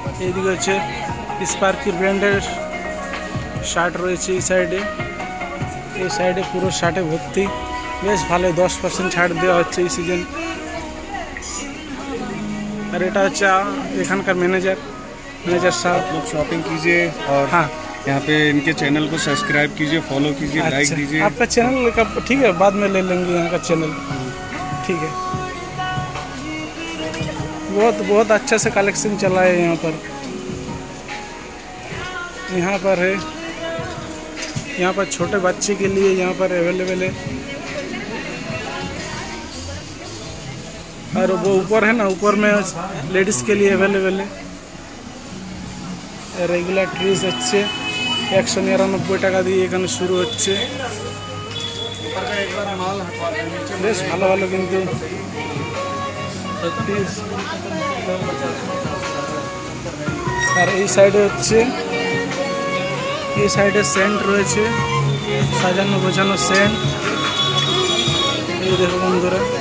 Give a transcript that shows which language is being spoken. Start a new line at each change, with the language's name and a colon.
Bangla: এইদিকে হচ্ছে স্পার্কির ব্র্যান্ডের শার্ট রয়েছে এই সাইডে পুরো শার্টে ভর্তি, বেশ ভালো, 10% ছাড় দেওয়া হচ্ছে এই সিজন।
Hindi: और
Bangla: এটা হচ্ছে এখানকার ম্যানেজার साहब।
Hindi: लोग शॉपिंग कीजिए और हाँ, यहाँ पे इनके चैनल को सब्सक्राइब कीजिए, फॉलो कीजिए, लाइक दीजिए। आपका चैनल का ठीक है, बाद में ले लेंगे यहाँ का चैनल, ठीक है। बहुत अच्छा से कलेक्शन चला है यहाँ पर है, यहाँ पर छोटे बच्चे के लिए यहाँ पर अवेलेबल है। और वो ऊपर है ना, ऊपर में लेडीज़ के लिए अवेलेबल है। रेगुलर ट्रीज अच्छे
Bangla: 199 টাকা দিয়ে এখানে শুরু হচ্ছে, বেশ ভালো ভালো কিন্তু। আর এই সাইডে হচ্ছে, এই সাইডে সেন্ট রয়েছে, সাজানো গোছানো সেন্ট, এই দেখো বন্ধুরা।